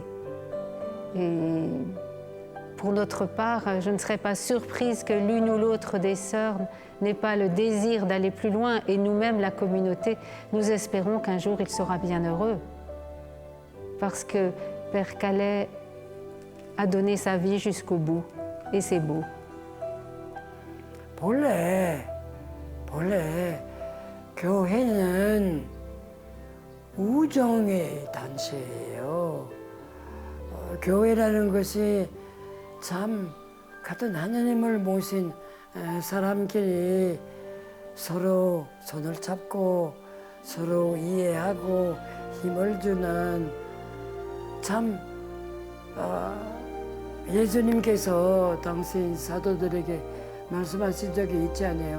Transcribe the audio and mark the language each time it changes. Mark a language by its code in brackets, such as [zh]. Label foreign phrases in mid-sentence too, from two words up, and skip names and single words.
[fr] Et pour notre part, je ne serais pas surprise que l'une ou l'autre des sœurs n'ait pas le désir d'aller plus loin. Et nous-mêmes, la communauté, nous espérons qu'un jour il sera bien heureux. Parce que Père Calais a donné sa vie jusqu'au bout. Et c'est beau. [ko] 본래 교회는 우정의 단체예요. 교회라는 것이 참 같은 하나님을 모신 사람끼리 서로 손을 잡고 서로 이해하고 힘을 주는 참 예수님께서 당시 사도들에게 말씀하신 적이 있지 않아요.